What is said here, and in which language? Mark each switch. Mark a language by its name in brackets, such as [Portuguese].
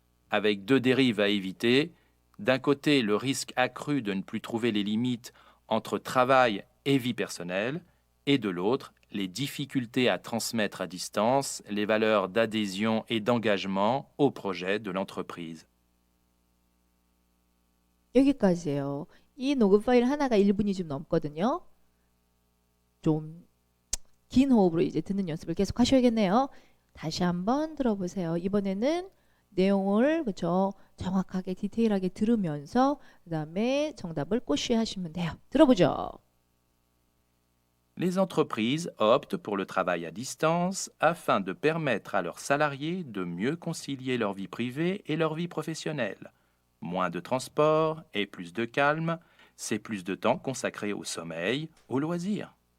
[French] Avec deux dérives à éviter, d'un côté le risque accru de ne plus trouver les limites entre travail et vie personnelle, et de l'autre les difficultés à transmettre à distance les valeurs d'adhésion et d'engagement au projet de l'entreprise. [Korean] 여기까지예요. 이 녹음 파일 하나가 1분이 좀 넘거든요. 좀 긴 호흡으로 이제 듣는 연습을 계속 하셔야겠네요. 다시 한번 들어보세요. 이번에는 내용을 그렇죠 정확하게 디테일하게 들으면서 그다음에 정답을 꼬쉬하시면 돼요. 들어보죠. [French] Les entreprises optent pour le travail à distance afin de permettre à leurs salariés de mieux concilier leur vie privée et leur vie professionnelle. Moins de transport et plus de calme, c'est plus de temps consacré au sommeil, aux loisirs.